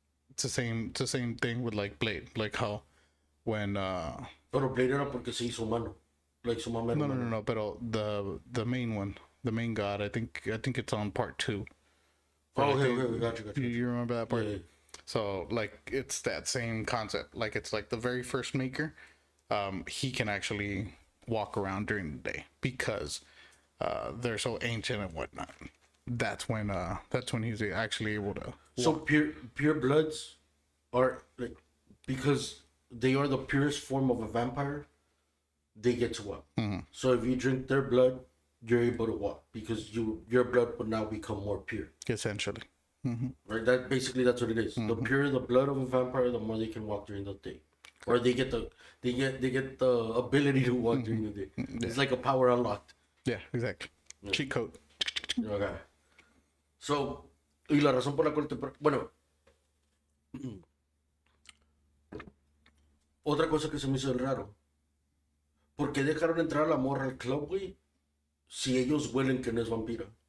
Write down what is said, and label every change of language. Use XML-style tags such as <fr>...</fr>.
<en>It's the same thing with like Blade, like how when</en> <es>Pero Blade era porque se hizo humano. Like su mamá. No, pero</es> <en>the main one, the main god, I think it's on part 2. Oh, okay, gotcha. You remember that part? Yeah. So like it's that same concept. Like it's like the very first maker, he can actually walk around during the day because they're so ancient and whatnot. That's when he's actually able to walk. So pure bloods are like, because they are the purest form of a vampire, they get to walk. Mm-hmm. So if you drink their blood, you're able to walk because your blood will now become more pure. Essentially. Mm-hmm. Right. That's what it is. Mm-hmm. The purer the blood of a vampire, the more they can walk during the day, or they get the ability to walk during the day. Yeah. It's like a power unlocked. Yeah, exactly. Yeah. Cheat code. Okay.</en> <es>So, y la razón por la cual bueno, otra cosa que se me hizo raro. ¿Por qué dejaron entrar a la morra al club, güey? Si ellos huelen que no es vampira.</es>